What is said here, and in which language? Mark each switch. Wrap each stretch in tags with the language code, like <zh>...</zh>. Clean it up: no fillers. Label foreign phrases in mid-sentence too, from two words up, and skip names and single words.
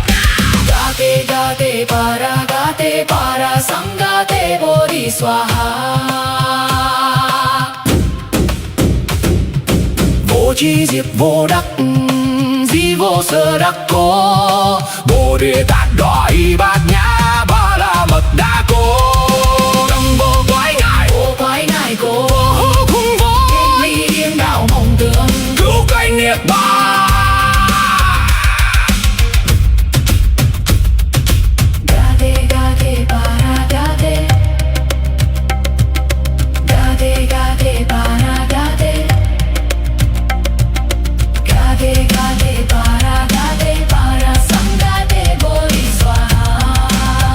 <sa>गते पर संगते बोधिस्वाहा.</sa> <vi>Vô chi diệt vô đắc, di vô sơ đắc cố. Bồ Đề Tát đoại bát nhã ba la mật đa cố. Đăng vô quái ngại, Vô quái ngại cố, vô khung vô ly điên đạo mộng tưởng. cứu cánh niết bàn.</vi> <sa>गते पर गते. गते पर गते. गते पर संगते बोधिस्वाहा.</sa>